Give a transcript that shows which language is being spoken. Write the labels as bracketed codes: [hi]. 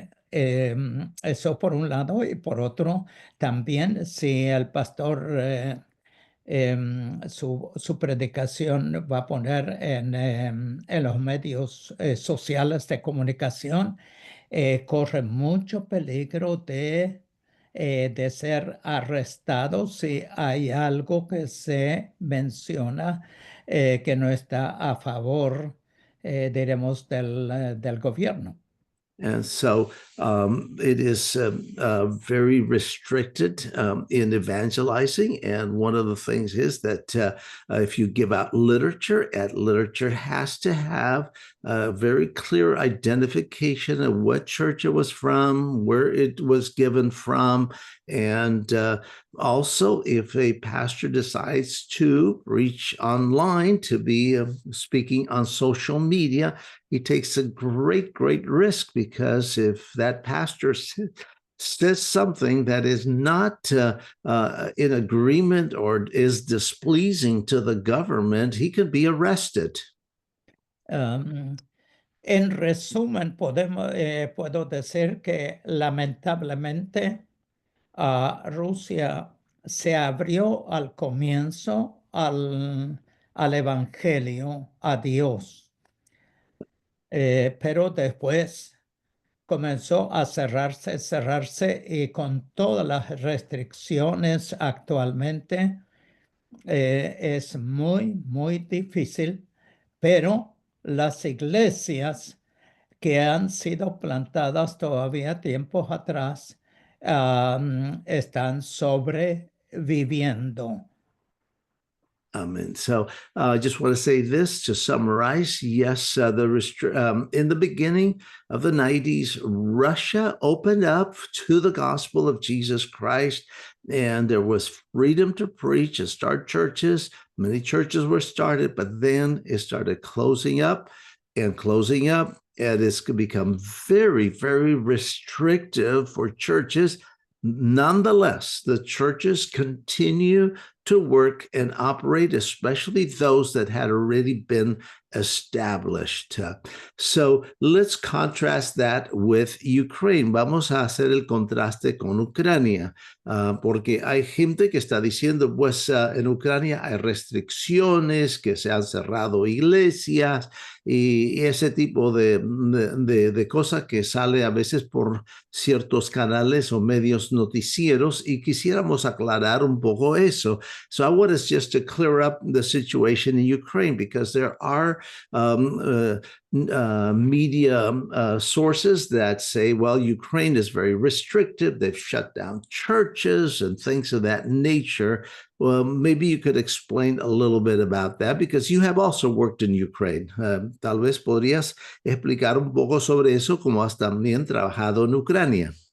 [es] Eso por un lado, y por otro, también si el pastor su predicación va a poner en los medios sociales de comunicación, corre mucho peligro de ser arrestado si hay algo que se menciona que no está a favor, diremos, del gobierno. [en] And so it is very restricted in evangelizing. And one of the things is that if you give out literature, literature has to have a very clear identification of what church it was from, where it was given from, And also, if a pastor decides to reach online to be speaking on social media, he takes a great risk, because if that pastor says something that is not in agreement or is displeasing to the government, he could be arrested. [es] En resumen, puedo decir que lamentablemente Rusia se abrió al comienzo al Evangelio, a Dios, pero después comenzó a cerrarse y con todas las restricciones actualmente es muy difícil, pero las iglesias que han sido plantadas todavía tiempos atrás están sobreviviendo. [en] And so I just want to say this to summarize. Yes, in the beginning of the 90s, Russia opened up to the gospel of Jesus Christ, and there was freedom to preach and start churches. Many churches were started, but then it started closing up, and it's become very restrictive for churches. Nonetheless, the churches continue to work and operate, especially those that had already been established. So let's contrast that with Ukraine. [es] Vamos a hacer el contraste con Ucrania, porque hay gente que está diciendo, pues en Ucrania hay restricciones, que se han cerrado iglesias y ese tipo de cosas que sale a veces por ciertos canales o medios noticieros, y quisiéramos aclarar un poco eso. [en] So I want us just to clear up the situation in Ukraine, because there are media sources that say, well, Ukraine is very restrictive. They've shut down churches and things of that nature. Well, maybe you could explain a little bit about that, because you have also worked in Ukraine. [es] Tal vez podrías explicar un poco sobre eso, como has también trabajado en Ucrania.